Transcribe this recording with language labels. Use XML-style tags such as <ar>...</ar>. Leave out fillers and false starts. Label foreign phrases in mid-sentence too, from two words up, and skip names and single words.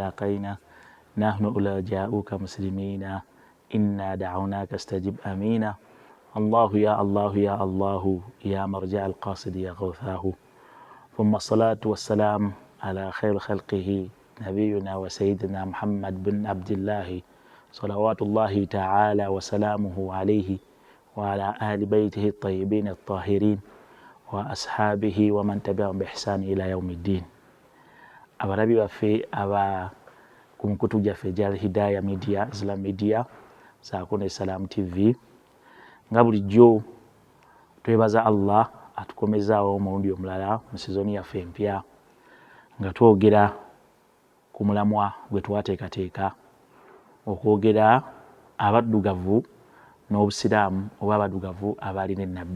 <ar>قينا نحن أولى جاءوك مسلمين إنا دعوناك استجب أمينا الله يا الله يا الله يا مرجع القاصد يا غوثاه ثم الصلاة والسلام على خير خلقه نبينا وسيدنا محمد بن عبد الله صلوات الله تعالى وسلامه عليه وعلى آل بيته الطيبين الطاهرين وأصحابه ومن تبعهم بإحسان إلى يوم الدين.</ar> <lg>abarabi baffe aba ku mukutu gyaffe gya Hidaya Media, Islam Media, saako ne Salam TV, nga bulijjo twebaza Allah atukomezaawo omulundi omulala mu sizoni yaffe empya nga twogera ku mulamwa gwe twateekateeka okwogera abaddugavu n'obusiraamu oba abaddugavu abalina ennabbi.</lg>